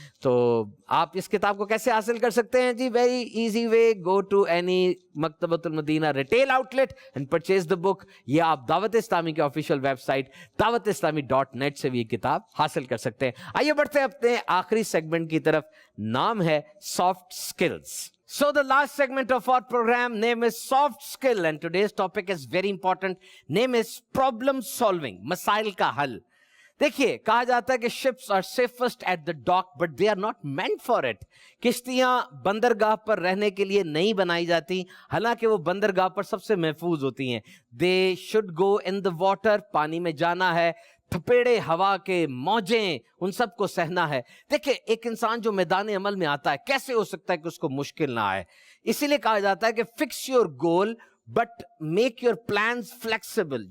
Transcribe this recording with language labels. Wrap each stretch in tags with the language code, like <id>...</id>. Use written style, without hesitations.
<ur>تو آپ اس کتاب کو کیسے حاصل کر سکتے ہیں؟ جی</ur> <en>Very easy way, go to any Maktabatul Madina retail outlet and purchase the book.</en> <ur>یہ آپ دعوت اسلامی کے آفیشیل ویب سائٹ dawat-islami.net سے بھی یہ کتاب حاصل کر سکتے ہیں. آئیے بڑھتے ہیں اپنے آخری سیگمنٹ کی طرف، نام ہے soft skills.</ur> <en>So the last segment of our program, name is soft skill, and today's topic is very important. Name is problem solving,</en> <ur>مسائل کا حل. دیکھیے کہا جاتا ہے کہ</ur> <en>ships are safest at the dock but they are not meant for it.</en> <ur>کشتیاں بندرگاہ پر رہنے کے لیے نہیں بنائی جاتی، حالانکہ وہ بندرگاہ پر سب سے محفوظ ہوتی ہیں.</ur> <en>They should go in the water،</en> <ur>پانی میں جانا ہے، تھپیڑے ہوا کے موجیں ان سب کو سہنا ہے. دیکھیں ایک انسان جو میدان عمل میں آتا ہے کیسے ہو سکتا ہے کہ اس کو مشکل نہ آئے؟ اسی لیے کہا جاتا ہے کہ</ur> <en>Fix your goal but make your plans flexible.</en>